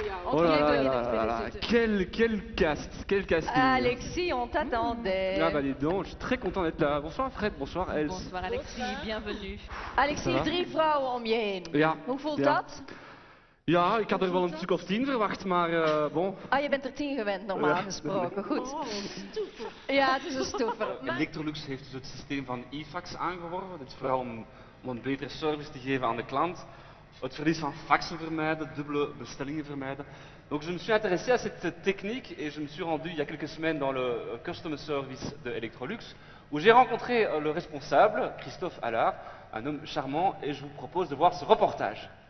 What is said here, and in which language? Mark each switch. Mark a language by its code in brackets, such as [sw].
[fr] Oh là là là là, quel cast. Alexis, on t'attendait. Ah bah dis donc, je suis très content d'être là. Bonsoir Fred, bonsoir Els. Bonsoir Alexis, bienvenue. [nl] Alexis, 3 vrouwen om je heen. Ja. Hoe voelt Ja. dat? Ja, ik had er wel een stuk of 10 verwacht, maar bon. Ah, je bent er 10 gewend normaal gesproken. Goed. Ja, het is een stoever. Maar... Electrolux heeft dus het systeem van e-fax aangeworven. Dat is vooral om een betere service te geven aan de klant. Het verlies van faxen vermijden, dubbele bestellingen vermijden. [fr] Donc je me suis intéressé à cette technique et je me suis rendu il y a quelques semaines dans le customer service de Electrolux où j'ai rencontré le responsable, Christophe Allard, un homme charmant, et je vous propose de voir ce reportage.